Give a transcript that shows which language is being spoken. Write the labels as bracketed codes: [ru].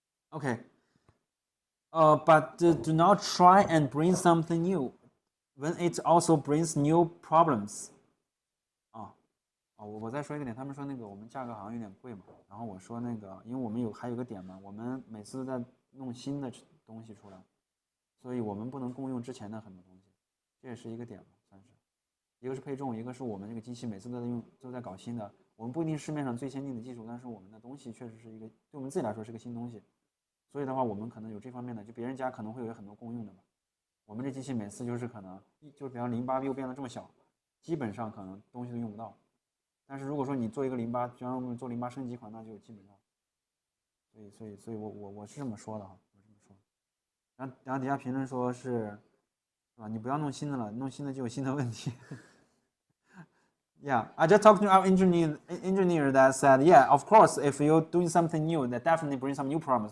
[en] Okay. But do not try and bring something new when it also brings new problems. [zh] 我再说一个点，他们说那个我们价格好像有点贵嘛，然后我说那个，因为我们还有个点嘛，我们每次在弄新的东西出来，所以我们不能共用之前的很多东西，这也是一个点嘛，算是。一个是配重，一个是我们这个机器每次都在搞新的，我们不一定市面上最先进的技术，但是我们的东西确实是一个对我们自己来说是个新东西，所以的话我们可能有这方面的，就别人家可能会有很多共用的嘛，我们这机器每次就是可能就比方08又变得这么小，基本上可能东西都用不到。但是如果说你做一个08，就像我们做08升级款，那就基本上，所以我是这么说的哈，我这么说。然后底下评论说是吧？你不要弄新的了，弄新的就有新的问题。 [en] Yeah, I just talked to our engineer that said, yeah, of course, if you're doing something new, that definitely brings some new problems.